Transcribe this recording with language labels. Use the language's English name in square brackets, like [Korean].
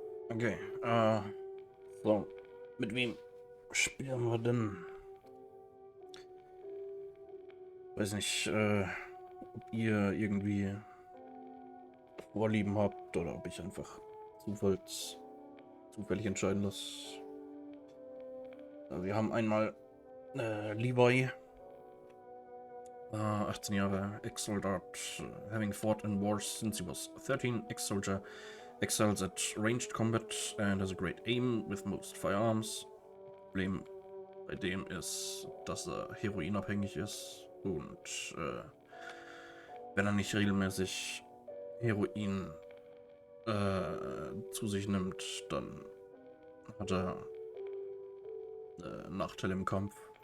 [German] Okay. So. Mit wem spielen wir denn? Weiß nicht, ob ihr irgendwie Vorlieben habt oder ob ich einfach zufällig entscheiden lasse. Wir haben einmal Levi, 18 Jahre, ex-Soldat, [English] having fought in wars since he was 13, ex-soldier, excels at ranged combat and has a great aim with most firearms. [German] Problem bei dem ist, dass er heroinabhängig ist und wenn er nicht regelmäßig Heroin zu sich nimmt, dann hat er Nachteile im Kampf.